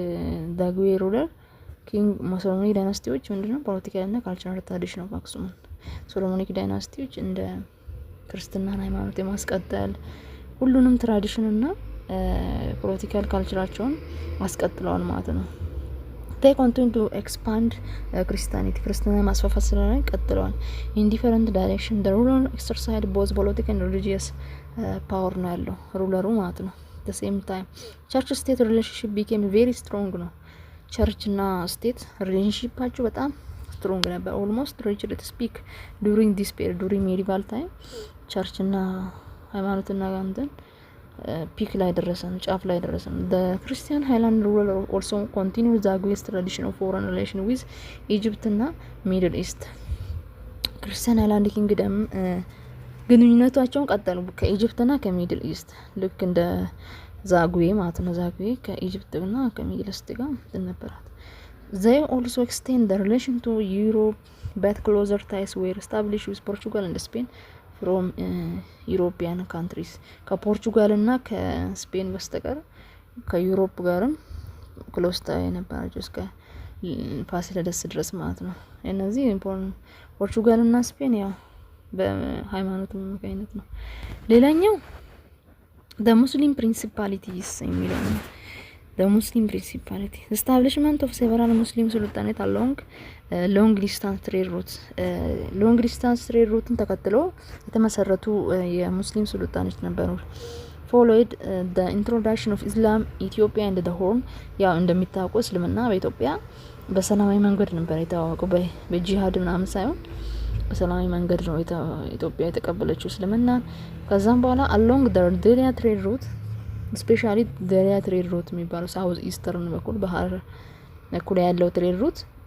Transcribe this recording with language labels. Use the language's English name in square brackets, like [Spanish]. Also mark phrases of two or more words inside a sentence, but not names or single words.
[English] Dagwe ruler king Solomonic dynasty which ምንድነው political እና cultural tradition of Aksum [Amharic] ሶሎሞኒክ ዳይናስቲዎች እንደ ክርስትናን ሃይማኖት የማስቀጠል ሁሉንም ትራዲሽን እና ፖለቲካል ካልቸራቸውን አስቀጥለዋል ማለት ነው። [English] they continue to expand Christianity [Amharic] ክርስትና ማስፋፋት ስለሆነ ቀጥለዋል። [English] in different direction the ruler exercised both political and religious power [Amharic] ነው ያለው ሩለሩ ማለት ነው። [English] the same time church state relationship became very strong ነው። [Amharic] ቸርች እና ስቴት ሪሌሽንሺፓቸው በጣም ስትሮንግ ነበር። [English] almost reached its peak during this period during medieval time [Amharic] ቸርች እና ሃይማኖትና እንትን ፒክ ላይ ደረሰን ጫፍ ላይ ደረሰን። [English] the Christian Highland ruler also continued Zagui's tradition of foreign relation with Egypt እና Middle East Christian Highland Kingdom [Amharic] ግንኙነታቸውን ቀጠሉ ከኢጅፕት እና ከሚድል ኢስት ልክ እንደ ዛጉዌ ማለት ነው። ዛጉዌ ከኢጅፕት እና ከሚድል ኢስት ጋር ነበራት። [English] they also extend the relation to Europe but closer ties were established with Portugal and Spain from European countries [Amharic] ከፖርቹጋል እና ከስፔን በስተቀር ከዩሮፕ ጋርም [English] close tie [Amharic] ነበራቸው እስከ ፋሲለደስ ድረስ ማለት ነው። እነዚህ ኢምፖርታንት ፖርቹጋል እና ስፔን ያው በሃይማኖት ምክንያት ነው። ሌላኛው [English] the Muslim principalities [Amharic] የሚለው ነው። [English] the Muslim principality establishment of several Muslim sultanate along long distance trade routes long distance trade route [Amharic] ተከትሎ የተመሰረቱ የሙስሊም ሱልጣኖች ነበሩ። [English] followed the introduction of Islam Ethiopia and the Horn [Amharic] ያው እንደሚታወቀው እስልምና በኢትዮጵያ በሰላማዊ መንገድ ነበር የተዋወቀው በጂሃድ ምናምን ሳይሆን በሰላማዊ መንገድ ነው ኢትዮጵያ የተቀበለችው እስልምና። ከዛም በኋላ [English] along the Delia trade route specially Deria trade route [Amharic] የሚባለው [English] south eastern [Amharic] በኩል ባህር በኩል ያለው [English] trade route